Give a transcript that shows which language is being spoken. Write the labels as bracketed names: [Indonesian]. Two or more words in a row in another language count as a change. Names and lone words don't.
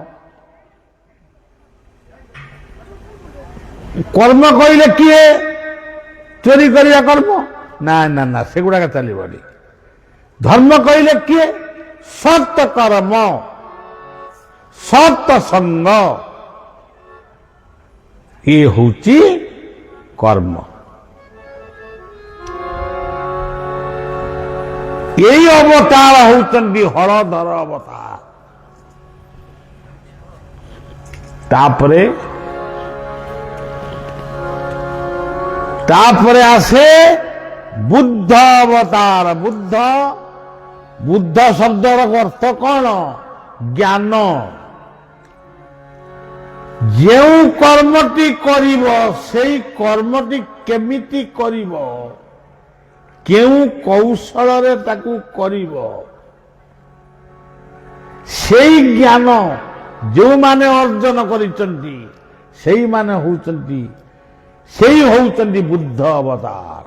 [Odia] কর্ম କହିଲେ କିଏ? ଚୋରି କରିବା କର୍ମ? ନା ନା ନା, ସେଗୁଡାକ ଚାଲିବନି। ଧର୍ମ କହିଲେ କିଏ? ସତ କର୍ମ, ସତ ସଙ୍ଗ, ଇଏ ହଉଛି କର୍ମ। [Bangla] এই অবতার হচ্ছেন হলধর অবতার। তারপরে আসে বুদ্ধ অবতার। বুদ্ধ বুদ্ধ শব্দর অর্থ কଣ? জ্ঞান। [Odia] ଯେଉଁ କର୍ମଟି କରିବ সেই କର୍ମଟି କେମିତି କରିବ, କେଉଁ କୌଶଳରେ ତାକୁ କରିବ, ସେଇ ଜ୍ଞାନ ଯେଉଁମାନେ ଅର୍ଜନ କରିଛନ୍ତି ସେଇମାନେ ହଉଛନ୍ତି ବୁଦ୍ଧ ଅବତାର।